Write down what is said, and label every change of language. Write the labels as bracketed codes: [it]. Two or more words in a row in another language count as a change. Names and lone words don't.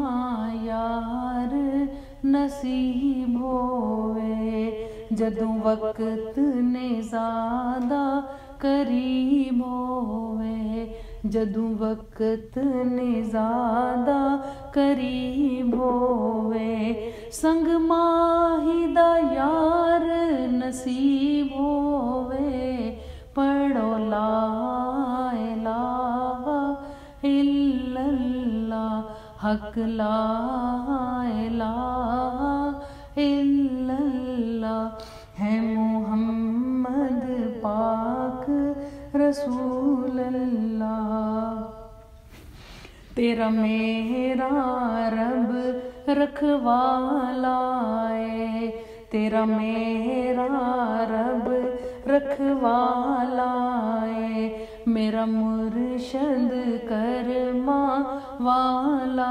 [pa] یار نصیب ہووے، جدوں وقت نے زیادہ قریب ہووے، جدوں وقت نے زیادہ قریب ہووے، سنگ ماہی دا یار نصیب ہووے، پڑھو [ar] لا إله حق لا الہ الا اللہ ہے [pa] محمد پاک [ar] رسول اللہ [pa] تیرا میرا رب رکھوالا ہے تیرا میرا رب رکھوالا ہے میرا مرشد کرما والا